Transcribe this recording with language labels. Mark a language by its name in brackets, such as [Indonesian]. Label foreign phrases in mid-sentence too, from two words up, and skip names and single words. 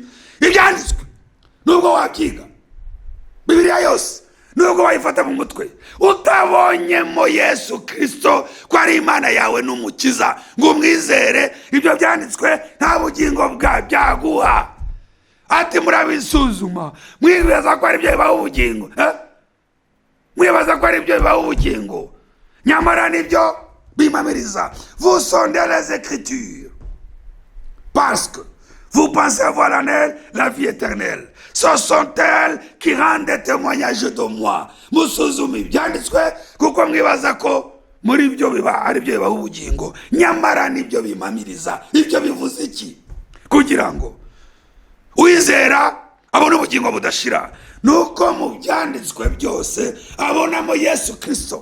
[Kinyarwanda] Ibyanditswe nubwo wabyiga Bibiliya yose, nubwo wayifata mu mutwe, utabonyemo Yesu Kristo ko ari Imana yawe n'umukiza ngo umwizere, ibyo byanditswe nta bugingo byaguha. Ati murabisuzuma mwibaza ko ari byo bibaho ubugingo, mwibaza ko ari byo bibaho ubugingo, nyamara nibyo bimamiriza. [French] Vous sondez les Écritures parce que vous pensez avoir la vie éternelle. Ce sont elles qui rendent des témoignages de moi. [Kinyarwanda] Musuzumi byanditswe kuko mwibaza ko muri ibyo biba ari byo bibaho ubugingo, nyamara nibyo bimamiriza. Ibyo bivuze iki? Kugira ngo uwizera abone ubugingo budashira, nuko mu byanditswe byose abonamo Yesu Kristo.